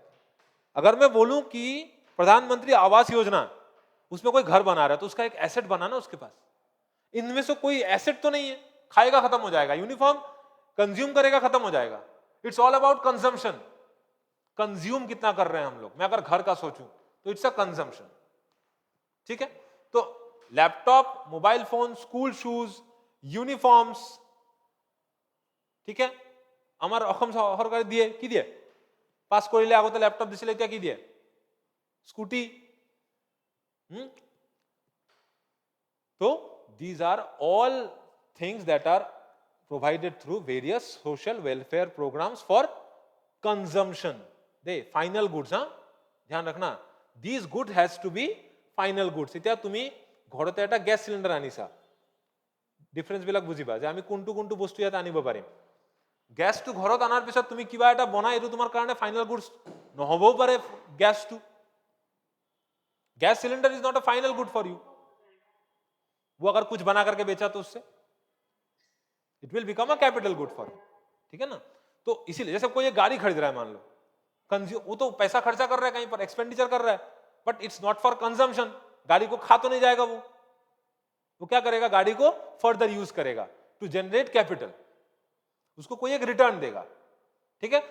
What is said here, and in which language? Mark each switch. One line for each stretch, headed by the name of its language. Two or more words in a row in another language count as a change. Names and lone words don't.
Hindi: अगर मैं बोलूं कि प्रधानमंत्री आवास योजना, उसमें कोई घर बना रहा है तो उसका एक एसेट बना ना उसके पास, इनमें से कोई एसेट तो नहीं है, खाएगा खत्म हो जाएगा,
English: uniform consume
Hindi: करेगा खत्म हो जाएगा।
English: it's all about consumption,
Hindi: कंज्यूम कितना कर रहे हैं हम लोग। मैं अगर घर का सोचूं तो
English: it's a consumption,
Hindi: ठीक है।
English: तो laptop, mobile phone, school shoes, uniforms,
Assamese: ঠিক আছে, আমার অসম সরকার দিয়ে কি দিয়ে পাস করিলে আগতে ল্যাপটপ দিছিলে, এতিয়া কি দিয়ে স্কুটি।
English: তো these are all things that are provided through various social welfare programs for consumption, they final goods.
Hindi: ध्यान रखना,
English: these good has to be final goods।
Assamese: এতিয়া তুমি ঘৰতে এটা
English: gas cylinder
Assamese: আনিছা, ডিফারেন্স বিলাক বুজিবা যে আমি কোনটো কোনটো বস্তু ইয়াত আনিব পাৰিম। গেছটো ঘৰত আনাৰ পিছত তুমি কিবা এটা বনাই, এইটো তোমাৰ কাৰণে
English: final goods
Assamese: নহবও পাৰে। গেছটো,
English: gas cylinder is not a final good for you.
Hindi: वो अगर कुछ बना करके बेचा तो उससे
English: it will become a capital good for him,
Hindi: ठीक है ना। तो इसीलिए जैसे कोई एक गाड़ी खरीद रहा है मान लो, कंज्यूम, वो तो पैसा खर्चा कर रहा है कहीं पर, एक्सपेंडिचर कर रहा है,
English: but it's not for consumption.
Hindi: गाड़ी को खा तो नहीं जाएगा वो क्या करेगा, गाड़ी को
English: further use
Hindi: करेगा
English: to generate capital,
Hindi: उसको कोई एक रिटर्न देगा, ठीक है।